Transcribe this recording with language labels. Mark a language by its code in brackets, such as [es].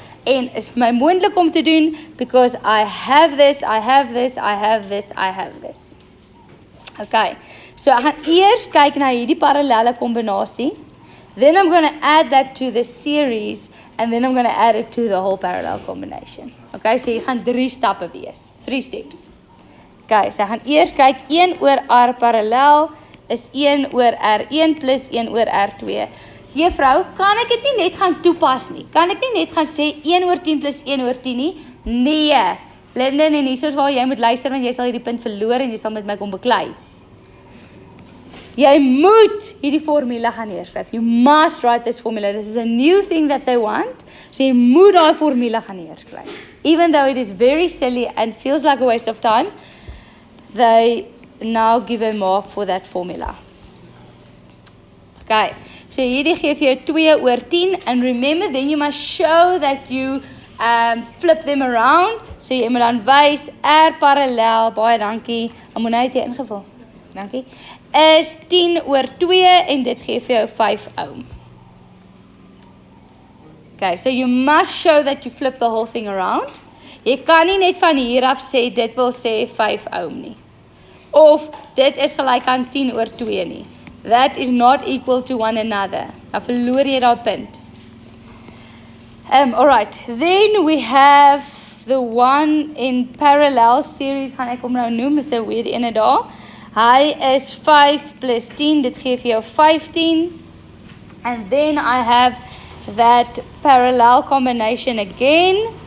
[af] En is vir my moontlik om te doen [en] because I have this, I have this, I have this, I have this. [af] Okay, so ek gaan eers kyk na hierdie parallelle kombinasie. [en] Then I'm going to add that to the series and then I'm going to add it to the whole parallel combination. [af] Okay, so jy gaan 3 stappe wees. [en] 3 steps. [af] Okay, so ek gaan eers kyk 1 oor R parallel is 1 oor R1 plus 1 oor R2. Juffrou, kan ek dit nie net gaan toepas nie? Kan ek nie net gaan sê 1 oor 10 plus 1 oor 10 nie? Nee. Linden en hiersoos waar jy moet luister want jy sal hierdie punt verloor en jy sal met my kom beklei. Jy moet hierdie formule gaan neerskryf. [en] You must write this formula. This is a new thing that they want. [af] So jy moet daai formule gaan neerskryf. [en] Even though it is very silly and feels like a waste of time, they now give a mark for that formula. Okay, [af] so hierdie gee vir jou 2 oor 10 [en] and remember then you must show that you flip them around. [af] So jy moet dan wys R parallel, baie dankie. Amonay het jy ingevul. Dankie. Is 10 oor 2 en dit gee vir jou 5 ohm. [en] Okay, so you must show that you flip the whole thing around. [af] Jy kan nie net van hier af sê dit wil sê 5 ohm nie. Of dit is gelyk aan 10 oor 2 nie. [en] That is not equal to one another. [af] Nou verloor jy daai punt. [en] Alright, then we have the one in parallel series, [af] gaan ek hom nou noem, is 'n weird ene daar. Hy is 5 plus 10, dit gee vir jou 15. [en] And then I have that parallel combination again.